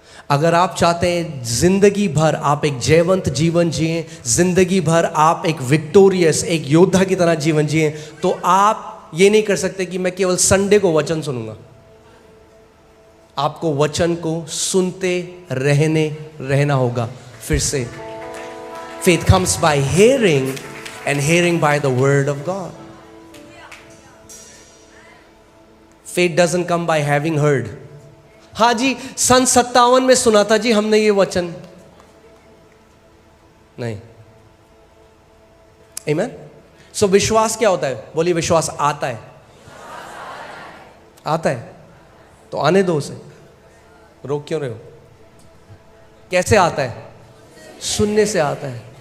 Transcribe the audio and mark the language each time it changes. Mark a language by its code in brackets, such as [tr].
[hi] अगर आप चाहते हैं जिंदगी भर आप एक जयवंत जीवन जिए, जिंदगी भर आप एक विक्टोरियस, एक योद्धा की तरह जीवन जिए, तो आप ये नहीं कर सकते कि मैं केवल संडे को वचन सुनूंगा। आपको वचन को सुनते रहना होगा। फिर से, [en] faith comes by hearing and hearing by the word of God. Faith doesn't come by having heard. [hi] हाँ जी, सन 57 में सुना था जी हमने ये वचन, नहीं। आमीन। सो विश्वास क्या होता है? बोलिए, विश्वास आता है। आता है तो आने दो उसे, रोक क्यों रहे हो? कैसे आता है? सुनने से आता है।